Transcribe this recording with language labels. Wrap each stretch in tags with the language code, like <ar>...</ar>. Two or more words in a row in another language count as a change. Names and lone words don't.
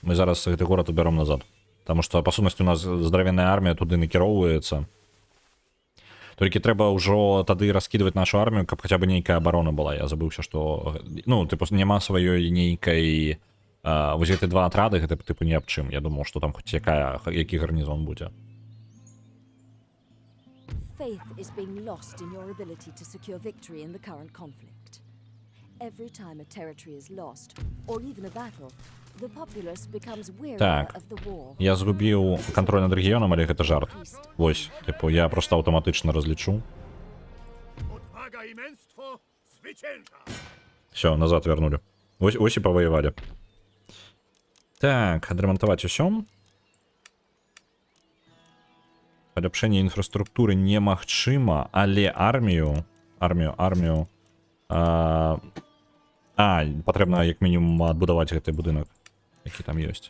<be>Мы зараз гэты горад убяром назад. Таму што, па сутнасці, у нас здаравенная армія туды накіроўваецца. Толькі трэба ўжо тады раскідваць нашу армію, каб хаця бы нейкая абарона была. Я забыўся, што... Ну, тыпу, няма сваёй нейкай... Вось гэты два атрады, гэта тыпу ні аб чым. Я думаў, што там хоць які гарнізон будзе.</be> <en>Faith is being lost in your ability to secure victory in the current conflict. Every time a territory is lost, or even a battle, the populace becomes weary</en> <be>Так.</be> <en>of the war.</en> <be>Я згубіў кантроль над рэгіёнам, але гэта жарт. Вось, тыпу, я проста аўтаматычна разлічу.</be> <pl>Odwaga i męstwo zwycięża!</pl> <ru>Все, назад вернули.</ru> <be>Ось і паваявалі. Так, адрамантаваць усё. Паляпшэнне інфраструктуры немагчыма, але армію... патрэбна як мінімум адбудаваць гэты будынак, які там ёсць.</be>